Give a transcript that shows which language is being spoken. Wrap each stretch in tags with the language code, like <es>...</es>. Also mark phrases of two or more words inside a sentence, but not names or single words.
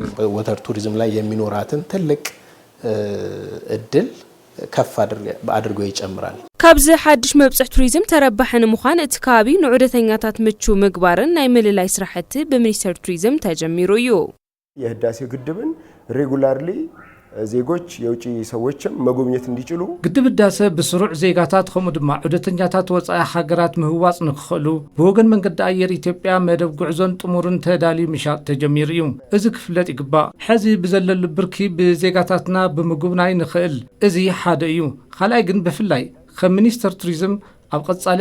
<en>water tourism</en> <am>ላይ የሚኖራትን ትልቅ ዕድል ከፍ አድርጎ ይጨምራል።</am> <ti>ካብዚ ሓድሽ መብጽሕ ቱሪዝም ተረባሕን ምዃን እቲ ከባቢ ንዑደተኛታት ምቹ ምግባርን ናይ ምልላይ ስራሕቲ በሚኒስተር ቱሪዝም ተጀሚሩ እዩ።</ti> <am>የህዳሴው ግድብን ሬጉላርሊ ዜጎች የውጪ ሰዎችም መጎብኘት እንዲችሉ</am> <ti>ግድብ ህዳሴ ብስሩዕ ዜጋታት ከምኡ ድማ ዑደተኛታት ወጻኢ ሃገራት ምህዋጽ ንክኽእሉ ብወገን መንገዲ ኣየር ኢትዮጵያ መደብ ጉዕዞን ጥሙርን ተዳልዩ ምሻጥ ተጀሚሩ እዩ። እዚ ክፍለጥ ይግባእ። ሕዚ ብዘለሉ ብርኪ ብዜጋታትና ብምጉብናይ ንኽእል እዚ ሓደ እዩ። ካልኣይ ግን ብፍላይ ከም ሚኒስተር ቱሪዝም ኣብ ቀጻሊ</ti>